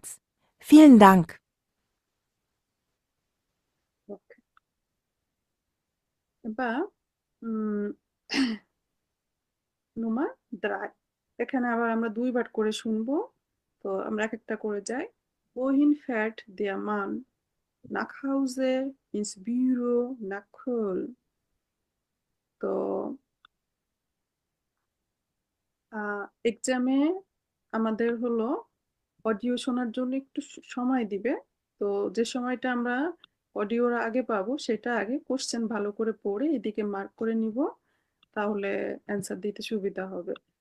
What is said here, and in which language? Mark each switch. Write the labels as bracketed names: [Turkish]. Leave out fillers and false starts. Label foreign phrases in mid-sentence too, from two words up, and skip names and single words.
[German] Vielen Dank. [Bangla] ওকে, এবার উম, Nummer 3, এখানে আবার আমরা 2 বার করে শুনবো। তো আমরা এক একটা করে যাই। [German] Wohin fährt der Mann? Nach Hause, ins Büro, nach Köln। [Bangla] তো এক্সামে আমাদের হলো অডিও শোনার জন্য একটু সময় দিবে। তো যে সময়টা আমরা অডিওর আগে পাবো সেটা আগে কোশ্চেন ভালো করে পড়ে এদিকে মার্ক করে নিব, তাহলে অ্যান্সার দিতে সুবিধা হবে।